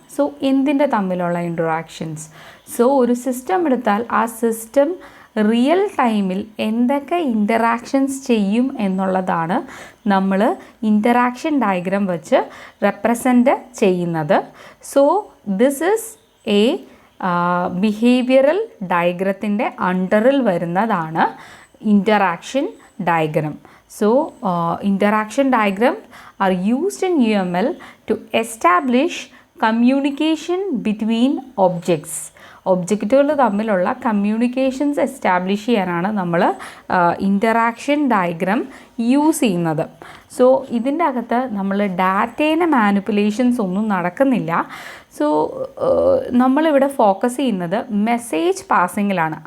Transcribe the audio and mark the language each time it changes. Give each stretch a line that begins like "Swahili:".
Malayalam: So എന്തിൻ്റെ തമ്മിലുള്ള interactions? So ഒരു സിസ്റ്റം എടുത്താൽ ആ സിസ്റ്റം റിയൽ ടൈമിൽ എന്തൊക്കെ ഇൻ്ററാക്ഷൻസ് ചെയ്യും എന്നുള്ളതാണ് നമ്മൾ ഇൻ്ററാക്ഷൻ ഡയഗ്രം വെച്ച് റെപ്രസെൻ്റ് ചെയ്യുന്നത്.
English: so this is a
Malayalam: behavioural ഡയഗ്രത്തിൻ്റെ അണ്ടറിൽ വരുന്നതാണ് interaction diagram.
English: So interaction diagrams are used in UML to establish communication between objects.
Malayalam: ഒബ്ജക്റ്റുകൾ തമ്മിലുള്ള കമ്മ്യൂണിക്കേഷൻസ് എസ്റ്റാബ്ലിഷ് ചെയ്യാനാണ് നമ്മൾ ഇൻ്ററാക്ഷൻ ഡയഗ്രം യൂസ് ചെയ്യുന്നത്. സോ ഇതിൻ്റെ അകത്ത് നമ്മൾ ഡാറ്റേനെ മാനിപ്പുലേഷൻസ് ഒന്നും നടക്കുന്നില്ല. സോ നമ്മളിവിടെ ഫോക്കസ് ചെയ്യുന്നത് മെസ്സേജ് പാസിങ്ങിലാണ്.